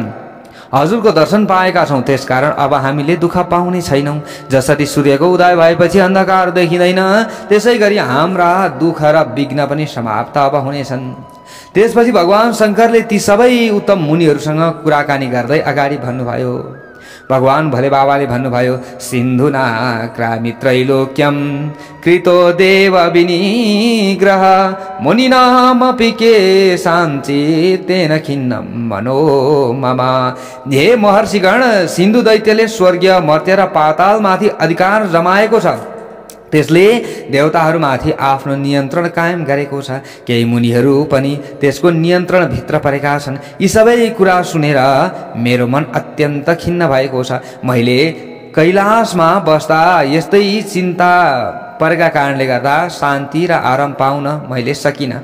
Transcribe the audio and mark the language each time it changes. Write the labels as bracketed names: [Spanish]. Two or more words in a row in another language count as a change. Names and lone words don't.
[Nepali] हजुरको दर्शन पाएका छौँ, त्यसकारण अब हामीले दुःख पाउने छैनौँ। जसरी सूर्यको उदय भएपछि अन्धकार देखिँदैन, त्यसै गरी हाम्रा दुःख र विघ्न पनि समाप्त अब हुनेछन्। त्यसपछि भगवान शङ्करले ती सबै उत्तम मुनिहरूसँग कुराकानी गर्दै अगाडि भन्नुभयो। भगवान भोले बाबाले भन्नुभयो, [Sanskrit] सिन्धुना क्रामित्रैलोक्यम कृतो देव विनिग्रह मुनिनामपि के शान्तितेन खिन्नं मनो मम। [Nepali] हे महर्षिगण, सिन्धु दैत्यले स्वर्गीय मर्त्य र पातालमाथि अधिकार जमाएको छ। त्यसले देवताहरूमाथि आफ्नो नियन्त्रण कायम गरेको छ। केही मुनिहरू पनि त्यसको नियन्त्रणभित्र परेका छन्। यी सबै कुरा सुनेर मेरो मन अत्यन्त खिन्न भएको छ। मैले कैलाशमा बस्दा यस्तै चिन्ता परेका कारणले गर्दा शान्ति र आराम पाउन मैले सकिनँ।